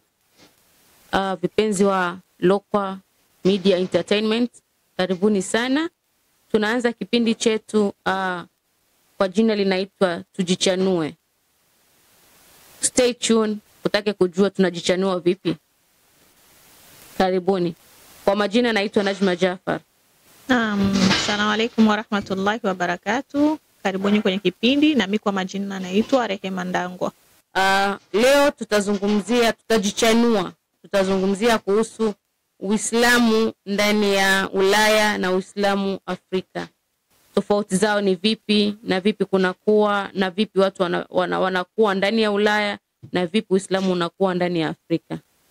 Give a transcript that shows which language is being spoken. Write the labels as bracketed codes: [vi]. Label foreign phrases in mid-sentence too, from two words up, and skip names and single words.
[sw] Vipenzi wa Lokwa Media Entertainment, karibuni sana. Tunaanza kipindi chetu kwa jina linaitwa Tujichanue. [en] Stay tuned [sw] utake kujua tunajichanua vipi. Karibuni. Kwa majina naitwa Najma Jafar. [ar] السلام عليكم ورحمة الله وبركاته. [sw] Karibuni kwenye kipindi na mimi kwa majina naitwa Rehema Ndangwa. Leo tutazungumzia kuhusu Uislamu ndani ya Ulaya na Uislamu Afrika. Tofauti zao ni vipi na vipi kunakuwa na vipi watu wanakuwa ndani ya Ulaya na vipi Uislamu unakuwa ndani ya Afrika.